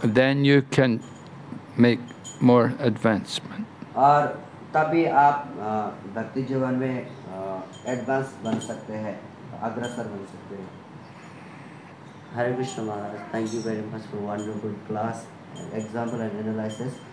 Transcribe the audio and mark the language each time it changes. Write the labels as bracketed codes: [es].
[en] Then you can make more advancement. [hi] और तभी आप भक्ति जीवन में एडवांस बन सकते हैं, अग्रसर बन सकते हैं। [en] Hare Krishna Maharaj, thank you very much for wonderful class, example and analysis.